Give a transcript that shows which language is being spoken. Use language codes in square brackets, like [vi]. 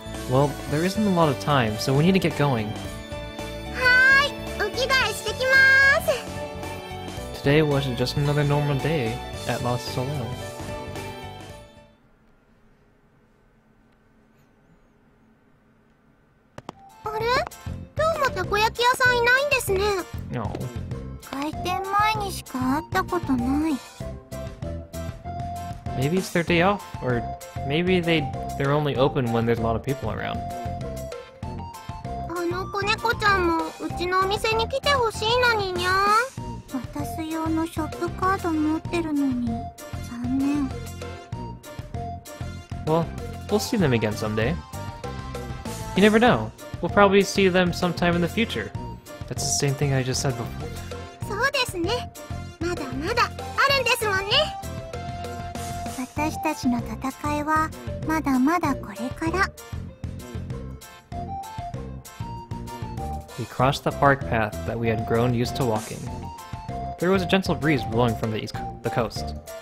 [en] Well, there isn't a lot of time, so we need to get going. [ja] はーい、お着替えしてきまーす。 [en] Today was just another normal day at Los Soleil. [ja] あれ？今日もたこ焼き屋さんいないんですね。 [en] No. [ja] 開店前にしか会ったことない。 [en] Maybe it's their day off, or maybe they're only open when there's a lot of people around. [ja] あの子猫ちゃんもうちのお店に来てほしいのににゃ。渡す用のショップカード持ってるのに残念。 [en] Well, we'll see them again someday. You never know. We'll probably see them sometime in the future. That's the same thing I just said before. [ja] そうですね。まだまだあるんですもんね。私たちの戦いはまだまだこれから。 [en] We crossed the park path that we had grown used to walking. There was a gentle breeze blowing from the coast.